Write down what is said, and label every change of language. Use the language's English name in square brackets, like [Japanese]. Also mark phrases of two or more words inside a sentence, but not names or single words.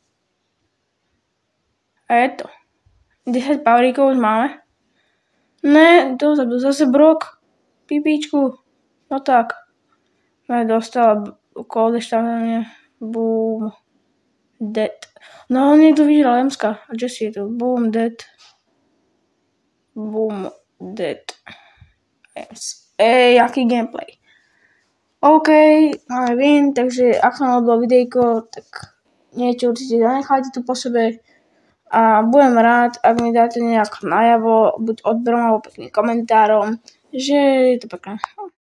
[Slovak] A je to. 10 pavríkov už máme. Ne, dozadu, zase brok. Pipíčku. No tak. Ne, dostala kód ešte tam. [English] Boom. Dead. [Slovak] No, niekto vyžral Emska. A Jessie je tu. [English] Boom, dead. Boom, dead. [Slovak] Jaký gameplay. OK, máme win, takže ak sa vám ľúbilo videjko, tak niečo určite zanechajte tu po sebe a budem rád, ak mi dáte nejak najavo, buď odberom alebo pekným komentárom, že je to pekné.